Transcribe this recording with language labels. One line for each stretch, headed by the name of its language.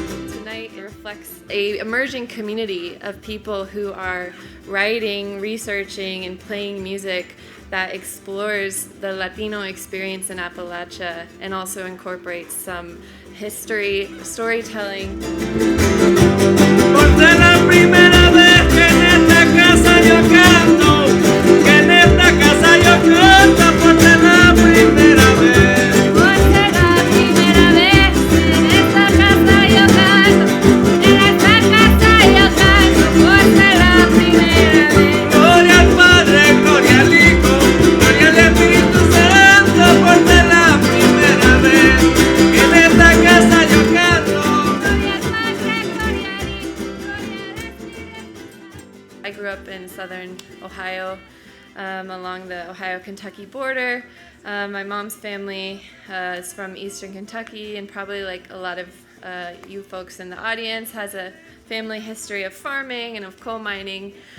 English: Tonight reflects an emerging community of people who are writing, researching, and playing music that explores the Latino experience in Appalachia and also incorporates some history, storytelling.
Spanish: Por ser la primera vez que en esta casa yo canto, que en esta casa yo canto, por ser la primera vez. Por ser la primera vez, en esta casa yo canto, en esta casa yo canto, por ser la primera vez. Gloria al Padre, gloria al Hijo, gloria al Espíritu Santo, por ser la primera vez, que en esta casa yo canto. Gloria al Padre, gloria al Hijo, gloria al Espíritu Santo.
English: I grew up in southern Ohio, along the Ohio-Kentucky border. My mom's family is from eastern Kentucky, and probably like a lot of you folks in the audience has a family history of farming and of coal mining.